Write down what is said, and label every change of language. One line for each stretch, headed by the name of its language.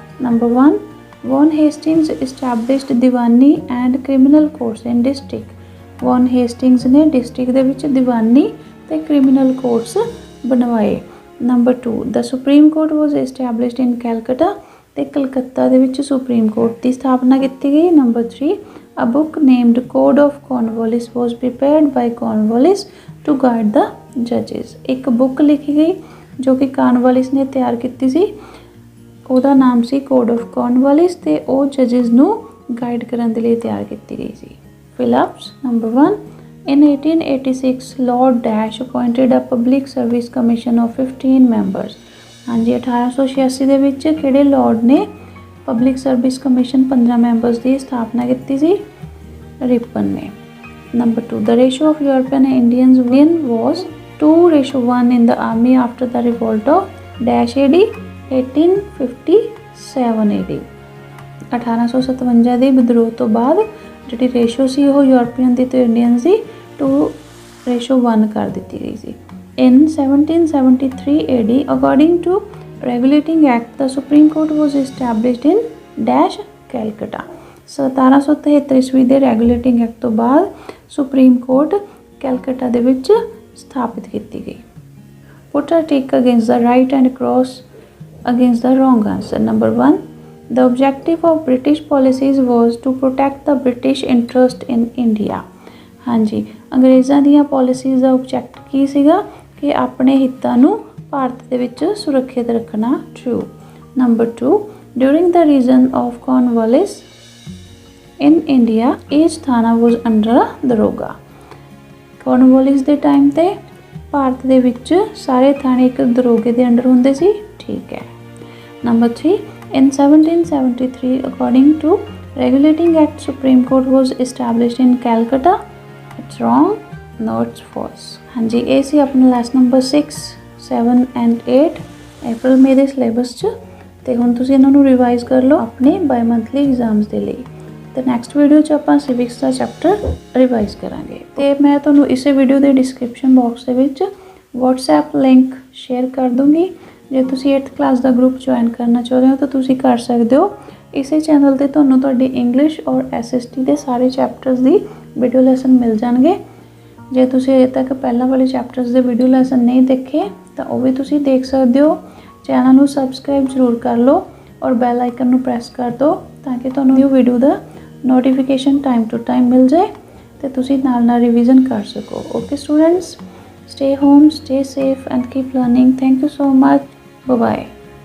English: Number 1, Warren Hastings established diwani and criminal courts in district.
Punjabi: Won Hastings ਨੇ district ਦੇ ਵਿੱਚ ਦੀਵਾਨੀ ਤੇ ਕ੍ਰਿਮੀਨਲ ਕੋਰਟਸ ਬਣਵਾਏ।
English: number 2, the supreme court was established in Calcutta
Punjabi: ਤੇ ਕਲਕੱਤਾ ਦੇ ਵਿੱਚ ਸੁਪਰੀਮ ਕੋਰਟ ਦੀ ਸਥਾਪਨਾ ਕੀਤੀ ਗਈ।
English: Number 3, a book named Code of Cornwallis was prepared by Cornwallis to guide the judges।
Punjabi: ਇੱਕ ਬੁੱਕ ਲਿਖੀ ਗਈ ਜੋ ਕਿ ਕਾਰਨਵਾਲਿਸ ਨੇ ਤਿਆਰ ਕੀਤੀ ਸੀ, ਉਹਦਾ ਨਾਮ ਸੀ ਕੋਡ ਆਫ ਕਾਰਨਵਾਲਿਸ ਤੇ ਉਹ ਜੱਜਸ ਨੂੰ ਗਾਈਡ ਕਰਨ ਦੇ ਲਈ ਤਿਆਰ ਕੀਤੀ ਗਈ ਸੀ। Phillips.
English: Number 1, in 1886 Lord Dash appointed a public service commission of 15 members।
Punjabi: ਹਾਂਜੀ, 1886 ਦੇ ਵਿੱਚ ਕਿਹੜੇ ਲਾਰਡ ਨੇ ਪਬਲਿਕ ਸਰਵਿਸ ਕਮਿਸ਼ਨ 15 ਮੈਂਬਰਸ ਦੀ ਸਥਾਪਨਾ ਕੀਤੀ ਸੀ? ਰਿਪਨ ਨੇ।
English: Number 2, the ratio of European and Indians was 2:1 in the army after the revolt of Dash AD 1857 AD।
Punjabi: 1857 ਦੇ ਵਿਦਰੋਹ ਤੋਂ ਬਾਅਦ ਜਿਹੜੀ ਰੇਸ਼ੋ ਸੀ ਉਹ ਯੂਰਪੀਅਨ ਦੀ ਤੇ ਇੰਡੀਅਨ ਦੀ 2:1 ਕਰ ਦਿੱਤੀ ਗਈ ਸੀ।
English: In 1773 AD, according to Regulating Act, the Supreme Court was established in Dash, Calcutta।
Punjabi: 1773 ਈਸਵੀ ਦੇ ਰੈਗੂਲੇਟਿੰਗ ਐਕਟ ਤੋਂ ਬਾਅਦ ਸੁਪਰੀਮ ਕੋਰਟ ਕੈਲਕਟਾ ਦੇ ਵਿੱਚ ਸਥਾਪਿਤ ਕੀਤੀ ਗਈ।
English: Put a tick against the right and cross against the wrong answer। Number 1, the objective of British policies was to protect the British interest in India।
Punjabi: ਹਾਂਜੀ, ਅੰਗਰੇਜ਼ਾਂ ਦੀਆਂ ਪਾਲਿਸੀਜ਼ ਦਾ ਆਬਜੈਕਟ ਕੀ ਸੀਗਾ ਕਿ ਆਪਣੇ ਹਿੱਤਾਂ ਨੂੰ ਭਾਰਤ ਦੇ ਵਿੱਚ ਸੁਰੱਖਿਅਤ ਰੱਖਣਾ। True. Number 2,
English: During the reign of Cornwallis in India, each thana was under a daroga.
Punjabi: Cornwallis ਦੇ ਟਾਈਮ ਤੇ ਭਾਰਤ ਦੇ ਵਿੱਚ ਸਾਰੇ ਥਾਣੇ ਇੱਕ ਦਰੋਗੇ ਦੇ ਅੰਡਰ ਹੁੰਦੇ ਸੀ। ਠੀਕ ਹੈ।
English: Number 3, in 1773, according to Regulating Act, Supreme Court was established in Calcutta. It's wrong. No, it's false.
Punjabi: हाँ जी, ये सी अपना
English: lesson number 6, 7 and 8
Punjabi: अप्रैल मई ਦੇ ਸਿਲੇਬਸ 'ਚ। ਤੇ ਹੁਣ ਤੁਸੀਂ ਇਹਨਾਂ ਨੂੰ ਰਿਵਾਈਜ਼ ਕਰ ਲਓ ਆਪਣੇ ਬਾਈ ਮੰਥਲੀ ਐਗਜ਼ਾਮਸ ਦੇ ਲਈ। ਤੇ ਨੈਕਸਟ ਵੀਡੀਓ 'ਚ ਆਪਾਂ ਸਿਵਿਕਸ ਦਾ ਚੈਪਟਰ ਰਿਵਾਈਜ਼ ਕਰਾਂਗੇ। ਤੇ ਮੈਂ ਤੁਹਾਨੂੰ ਇਸੇ ਵੀਡੀਓ ਦੇ ਡਿਸਕ੍ਰਿਪਸ਼ਨ ਬਾਕਸ ਦੇ ਵਿੱਚ WhatsApp ਲਿੰਕ ਸ਼ੇਅਰ ਕਰ ਦੂੰਗੀ। ਜੇ ਤੁਸੀਂ 8th ਕਲਾਸ ਦਾ ਗਰੁੱਪ ਜੁਆਇਨ ਕਰਨਾ ਚਾਹੁੰਦੇ ਹੋ ਤਾਂ ਤੁਸੀਂ ਕਰ ਸਕਦੇ ਹੋ। ਇਸੇ ਚੈਨਲ ਤੇ ਤੁਹਾਨੂੰ ਤੁਹਾਡੀ ਇੰਗਲਿਸ਼ ਔਰ SST ਦੇ ਸਾਰੇ ਚੈਪਟਰਸ ਦੀ ਵੀਡੀਓ ਲੈਸਨ ਮਿਲ ਜਾਣਗੇ। ਜੇ ਤੁਸੀਂ ਅਜੇ ਤੱਕ ਪਹਿਲਾਂ ਵਾਲੇ ਚੈਪਟਰਸ ਦੇ ਵੀਡੀਓ ਲੈਸਨ ਨਹੀਂ ਦੇਖੇ ਤਾਂ ਉਹ ਵੀ ਤੁਸੀਂ ਦੇਖ ਸਕਦੇ ਹੋ। ਚੈਨਲ ਨੂੰ ਸਬਸਕ੍ਰਾਈਬ ਜ਼ਰੂਰ ਕਰ ਲਓ ਔਰ ਬੈਲ ਆਈਕਨ ਨੂੰ ਪ੍ਰੈਸ ਕਰ ਦਿਓ ਤਾਂ ਕਿ ਤੁਹਾਨੂੰ ਇਹ video ਦਾ notification time to time ਮਿਲ ਜਾਏ ਤੇ ਤੁਸੀਂ ਨਾਲ ਰਿਵੀਜ਼ਨ ਕਰ ਸਕੋ।
English: Okay students, stay home, stay safe and keep learning. Thank you so much. Bye bye.